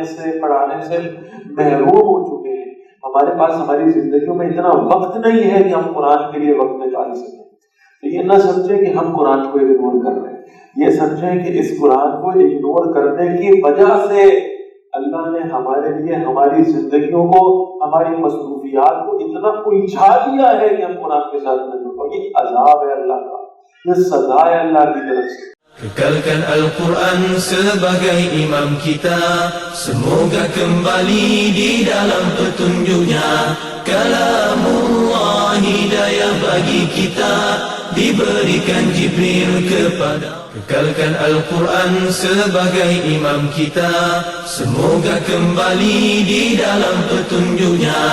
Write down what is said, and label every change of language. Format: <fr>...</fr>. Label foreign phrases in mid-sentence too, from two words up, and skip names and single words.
<ur>سے، پڑھانے سے محروم ہو چکے ہیں، ہمارے پاس ہماری زندگیوں میں اتنا وقت نہیں ہے کہ ہم قرآن کے لیے وقت نکال سکیں، تو یہ نہ سمجھیں کہ ہم قرآن کو اگنور کر رہے ہیں، یہ سمجھیں کہ اس قرآن کو اگنور کرنے کی وجہ سے اللہ نے ہمارے لیے ہماری زندگیوں کو، ہماری مصروفیات کو اتنا الجھا دیا ہے کہ ہم قرآن کے ساتھ نہیں ہو۔ یہ عذاب ہے اللہ کا، یہ سزا ہے اللہ کی طرف سے۔</ur> <ms>Kekalkan Al-Quran sebagai imam kita, semoga kembali di dalam petunjuknya. Kalamullah hidayah bagi kita, diberikan Jibril kepada. Kekalkan Al-Quran sebagai imam kita, semoga kembali di dalam petunjuknya.</ms>